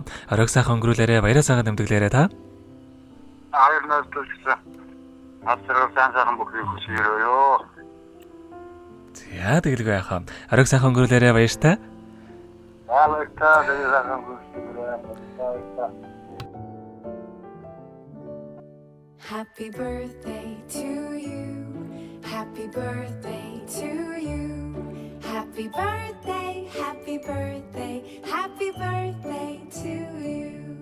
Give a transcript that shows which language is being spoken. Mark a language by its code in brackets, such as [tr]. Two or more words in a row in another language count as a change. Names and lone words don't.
[mn] Оройг сайхан өнгөрүүлээрэ баяраа сайхан тэмдэглээрэ та. Хоёр наастай ч гэсэн аз жаргал сайхан бүгдийг хүсье өрөөё. За тэгэлгүй яах вэ? Оройг сайхан өнгөрүүлээрэ баяртай. Баярлалаа. Сайхан хүсье өрөөё. [en] Happy birthday to you. Happy birthday to you. Happy birthday, happy birthday, happy birthday to you.